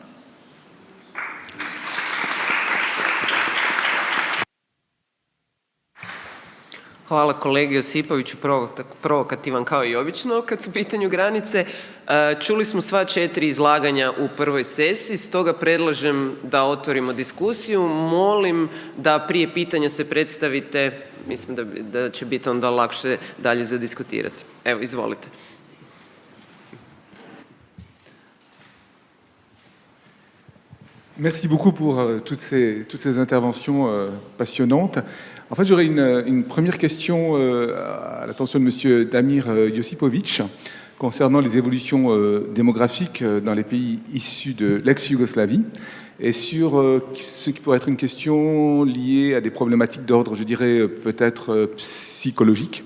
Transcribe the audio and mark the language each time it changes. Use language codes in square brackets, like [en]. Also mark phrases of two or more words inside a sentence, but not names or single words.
[hr] Hvala kolegi Josipoviću, provokativan kao i obično kad su u pitanju granice. Čuli smo sva 4 izlaganja u prvoj sesiji, stoga predlažem da otvorimo diskusiju. Molim da prije pitanja se predstavite, mislim da će biti onda lakše dalje za diskutirati. Evo, izvolite. [fr] Merci beaucoup pour toutes ces interventions passionnantes. En fait, j'aurais une première question à l'attention de M. Damir Josipović concernant les évolutions démographiques dans les pays issus de l'ex-Yougoslavie et sur ce qui pourrait être une question liée à des problématiques d'ordre, je dirais, peut-être psychologique.